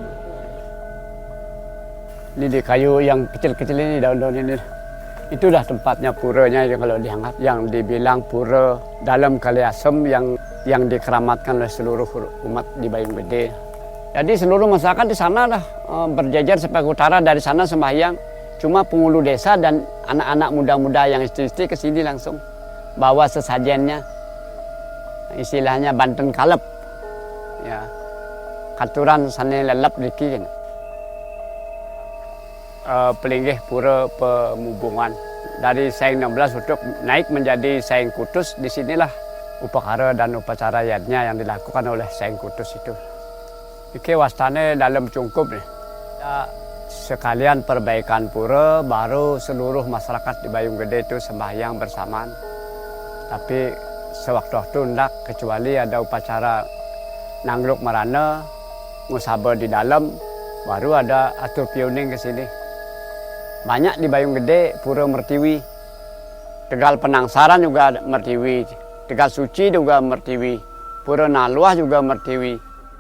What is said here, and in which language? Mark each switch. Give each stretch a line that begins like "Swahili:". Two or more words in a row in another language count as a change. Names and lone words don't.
Indonesian: Lidi kayu yang kecil-kecil ini, daun-daun ini, itulah tempatnya puranya yang kalau dianggap, yang dibilang pura dalam Kaliasem yang dikeramatkan oleh seluruh umat di Bayung Gede. Jadi seluruh masyarakat di sana lah berjejer sebagai utara, dari sana sembahyang. Cuma penghulu desa dan anak-anak muda-muda yang istri-istri ke sini langsung bawa sesajennya, istilahnya Banten Kalep, ya, katuran sana lelap diki. Pelinggih pura pemubungan dari Saing 16 untuk naik menjadi Saing Kutus. Disinilah upakara dan upacara yadnya yang dilakukan oleh Saing Kutus itu.
Balinese: Iki wastane
Indonesian: dalam cungkup nih. Ya, sekalian perbaikan pura, baru seluruh masyarakat di Bayung Gede itu sembahyang bersamaan. Tapi sewaktu-waktu hendak, kecuali ada upacara Nangluk Marana, Musaba di dalam, baru ada
Balinese: atur pioning
Indonesian: ke sini. Banyak di Bayung Gede pura mertiwi. Tegal Penangsaran juga mertiwi. Tegal Suci juga mertiwi. Pura Naluah juga mertiwi.